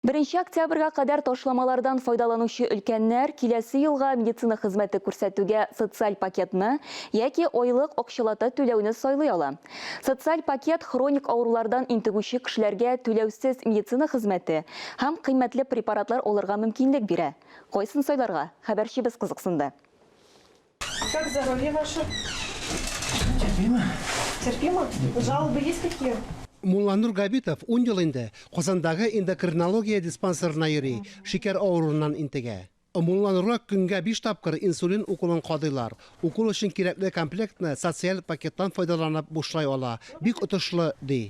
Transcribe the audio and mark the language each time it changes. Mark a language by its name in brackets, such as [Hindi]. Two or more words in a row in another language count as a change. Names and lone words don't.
[Tatar] 1 октябрьгә кадәр ташламалардан файдаланучы өлкәннәр киләсе елга медицина хезмәте күрсәтүгә социаль пакетны яки айлык акчалата түләүне сайлый ала. Социаль пакет хроник авырулардан интегүче кешеләргә түләүсез медицина хезмәте һәм кыйммәтле препаратлар алырга мөмкинлек бирә. Кайсын сайларга хәбәрчебез кызыксынды. [Russian] Как здоровье ваше? Терпимо. Терпимо? Жалобы есть какие? [Tatar] Мулланур Габитов 10 ел инде Казандагы эндокринология диспансерына йөри, шикәр авыруыннан интегә. Мулланурга көнгә 5 тапкыр инсулин укулын кадыйлар. Укул өчен кирәкле комплектны социаль пакеттан файдаланып бушлай ала. Бик отышлы ди.